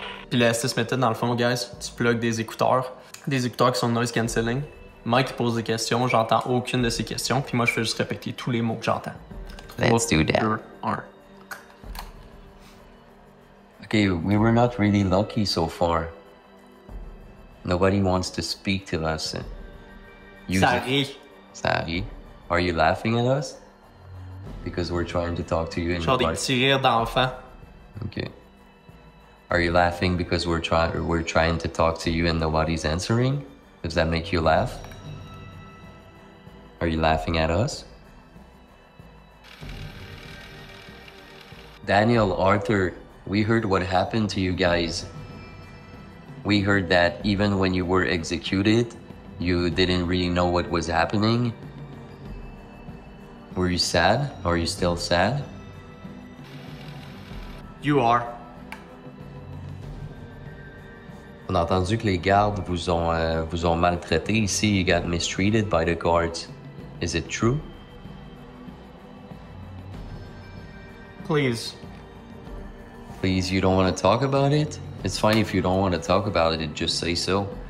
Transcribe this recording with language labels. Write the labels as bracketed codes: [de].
[fr] Puis la Estes Method, dans le fond, guys, tu plugs des écouteurs qui sont noise cancelling. Mike pose des questions, j'entends aucune de ces questions, puis moi je fais juste répéter tous les mots que j'entends. [en] Let's do that. Okay, we were not really lucky so far. Nobody wants to speak to us. [fr] Ça rit. [en] Ça rit. Are you laughing at us? Because we're trying to talk to you in [fr] genre des petits rires d'enfants. [en] Okay. Are you laughing because we're trying to talk to you and nobody's answering? Does that make you laugh? Are you laughing at us? Daniel, Arthur, we heard what happened to you guys. We heard that even when you were executed, you didn't really know what was happening. Were you sad? Are you still sad? You are. [fr] On a entendu que les gardes vous ont maltraité ici. [en] You got mistreated by the guards. Is it true? Please. Please, you don't want to talk about it? It's fine if you don't want to talk about it, just say so.